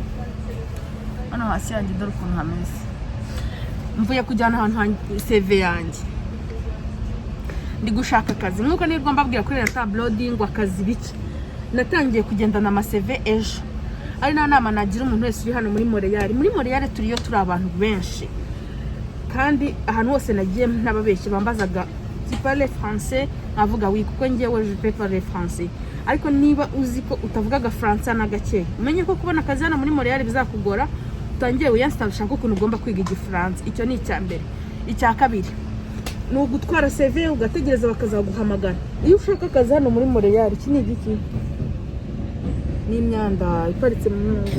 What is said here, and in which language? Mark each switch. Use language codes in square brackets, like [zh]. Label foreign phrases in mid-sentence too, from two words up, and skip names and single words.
[rw] Hano hasi yanjye dore ukuntu hameze. Mvuye kujyana ahantu CV yanjye, ndi gushaka akazi. Nkuko nirwo mbabwira kuri tabloading akazi biki, natangiye kugendana ama CV ejo. Ari na nama nagira umuntu wese uri hano muri Montreal. Muri Montreal turiyo turi abantu benshi, kandi ahantu hose nagiye n'ababeshyi bambazaga [fr] tu parles français, [rw] avuga oui kuko ngewe [fr] je peux parler français. [rw] Ariko niba uzi ko utavugaga France na gake, umenye ko kubona akazi hano muri Montreal bizakugora. Utangiye uyanstall ushaka ukuntu ugomba kwiga igifaransa. Icyo ni icya mbere. Icya kabiri ni ugutwara CV ugategereza bakazaguhamagara. Iyo ushaka akazi hano muri Montreal, iki ni igiki? Ni imyanda iparitse mu mwanya.